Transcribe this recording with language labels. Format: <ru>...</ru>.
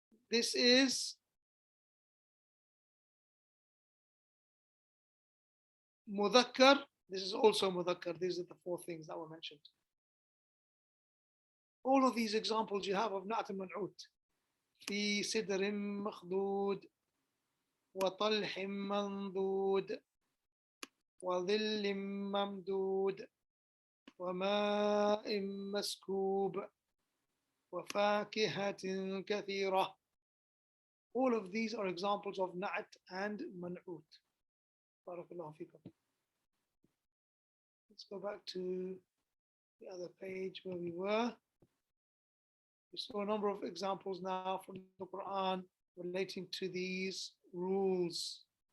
<en>This is mudhakkar, this is also mudhakkar. These are the four things that were mentioned. All of these examples you have of na'at al-man'ut.</en> <ar>في سدر مخضود وطلح منضود وظل ممدود وماء مسكوب وفاكهة كثيرة.</ar> <en>All of these are examples of na'at and man'ut. Barakallahu fikum. Let's go back to the other page where we were. We saw a number of examples now from the Quran relating to these rules.</en>